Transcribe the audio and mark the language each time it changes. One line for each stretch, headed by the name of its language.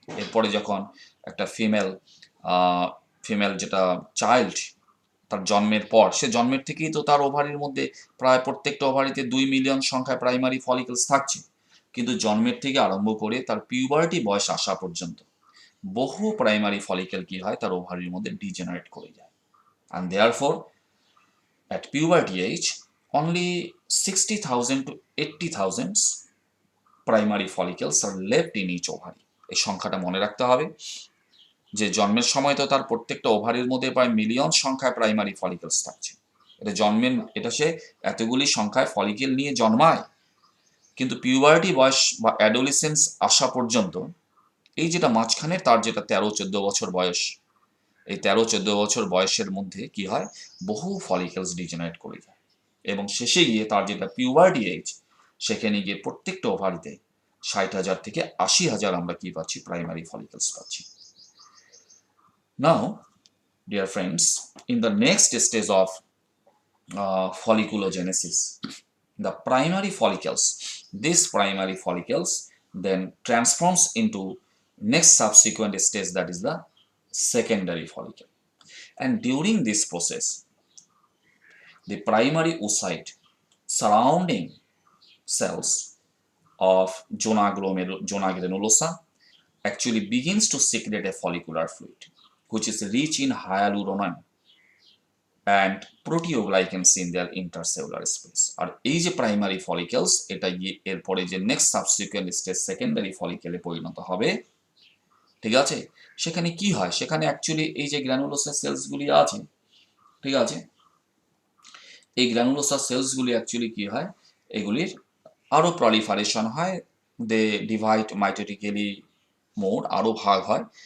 Bangla: এরপরে যখন একটা ফিমেল যেটা চাইল্ড, তার জন্মের পর, সে জন্মের থেকেই তো তার ওভারির মধ্যে প্রায় প্রত্যেকটা ওভারিতে 2 মিলিয়ন সংখ্যায় প্রাইমারি ফলিকেলস থাকছে, কিন্তু জন্মের থেকে আরম্ভ করে তার পিউবার্টি বয়স আসা পর্যন্ত বহু প্রাইমারি ফলিকেল কি হয়, তার ওভারির মধ্যে ডিজেনারেট করে যায়।
English: and therefore at puberty age only 60,000 to 80,000 primary follicles are left in each ovary.
Bangla: এই সংখ্যাটা মনে রাখতে হবে যে জন্মের সময় তো তার প্রত্যেকটা ওভারির মধ্যে প্রায় মিলিয়ন সংখ্যায় প্রাইমারি ফলিকেলস থাকছে, এটা সে এতগুলি সংখ্যায় ফলিকেল নিয়ে জন্মায়, কিন্তু পিউবার্টি বয়স বা অ্যাডোলিসেন্স আসা পর্যন্ত এই যেটা মাঝখানে তার যেটা 13-14 বছর বয়স, এই 13-14 বছর বয়সের মধ্যে কি হয়, বহু ফলিকেলস ডিজেনারেট করে যায়, এবং শেষে গিয়ে তার যেটা পিউবার্টি এজ, সেখানে গিয়ে প্রত্যেকটা ওভারিতে 60,000 থেকে 80,000 আমরা কি পাচ্ছি, প্রাইমারি ফলিকেলস পাচ্ছি।
English: Now, dear friends, in the next stage of folliculogenesis, the primary follicles, these primary follicles then transforms into next subsequent stage, that is the secondary follicle. And during this process, the primary oocyte surrounding cells of zona granulosa actually begins to secrete a follicular fluid which is rich in hyaluronate. And proteoglycans in their intercellular space.
Bangla: আর এই যে primary ফলিকেলস, এটা গিয়ে এরপরে যে next subsequent stage secondary ফলিকেলে পরিণত হবে, ঠিক আছে? সেখানে কি হয়, সেখানে অ্যাকচুয়ালি এই যে গ্র্যানুলোসার সেলসগুলি আছে, ঠিক আছে, এই গ্র্যানুলোসার সেলসগুলি অ্যাকচুয়ালি কি হয়, এগুলির আরও প্রলিফারেশন হয়,
English: they divide mitotically more,
Bangla: আরও ভাগ হয়।